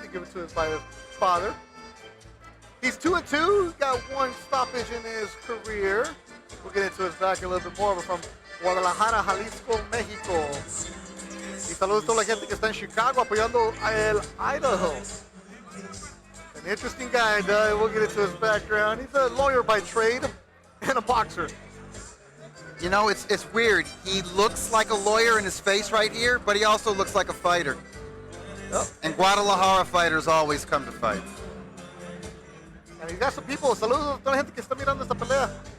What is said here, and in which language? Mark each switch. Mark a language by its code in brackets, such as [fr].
[en] To give it to him by his father. He's 2-2. He's got one stoppage in his career. We'll get into his back a little bit more. We're from Guadalajara, Jalisco, México. [es] Y saludos a toda la gente que está en Chicago apoyando a el Idaho. [en] An interesting guy. We'll get into his background. He's a lawyer by trade and a boxer. You know, it's weird. He looks like a lawyer in his face right here, but he also looks like a fighter. Yep. And Guadalajara fighters always come to fight. And he's got some people. [es] Saludos a toda la gente que está mirando esta pelea.